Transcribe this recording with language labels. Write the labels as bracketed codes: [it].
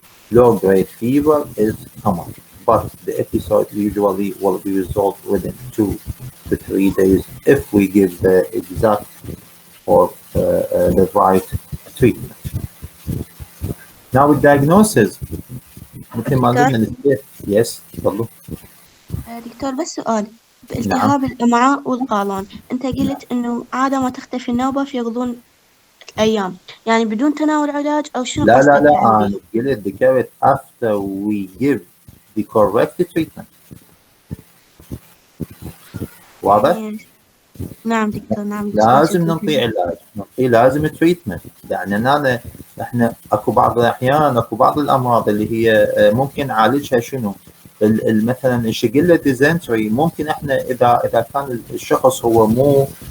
[en] Low grade fever is common, but the episode usually will be resolved within 2 to 3 days if we give the exact or the right treatment. Now with diagnosis [ar] مثل ما قلنا [en] yes تفضلوا. [ar] دكتور بس سؤال، بالتهاب الأمعاء والقولون أنت قلت إنه عادة ما تختفي النوبة في غضون أيام، يعني بدون تناول علاج أو شنو لا قصدك لا لا يعني؟ أنا قلت ذكرت [en] after we give the correct treatment. [ar] واضح؟ نعم دكتور نعم. لازم نعطي علاج، نعطي لازم تريتمنت، لأن احنا اكو بعض الأحيان اكو بعض الأمراض اللي هي ممكن نعالجها شنو؟ مثلا الشيجيلا ديزنتري ممكن احنا اذا كان الشخص هو مو